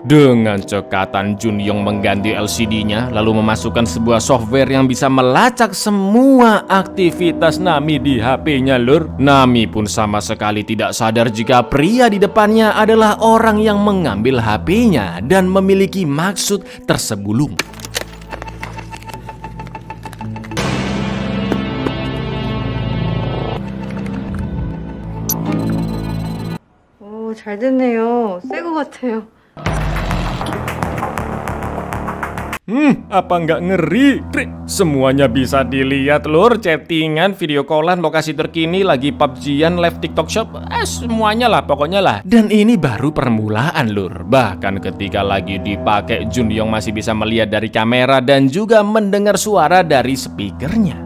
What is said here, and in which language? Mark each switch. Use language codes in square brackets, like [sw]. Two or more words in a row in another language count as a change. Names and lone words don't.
[id] Dengan cekatan, Junyong mengganti LCD-nya, lalu memasukkan sebuah software yang bisa melacak semua aktivitas Nami di HP-nya, lur. Nami pun sama sekali tidak sadar jika pria di depannya adalah orang yang mengambil HP-nya dan memiliki maksud tersebulung. [ko] 오, 잘 됐네요. 새 거 같아요. [id] Apa nggak ngeri? Semuanya bisa dilihat, lur. Chattingan, video callan, lokasi terkini, lagi PUBG-an, live TikTok shop, semuanya lah, pokoknya lah. Dan ini baru permulaan, lur. Bahkan ketika lagi dipakai, Junyong masih bisa melihat dari kamera dan juga mendengar suara dari speakernya.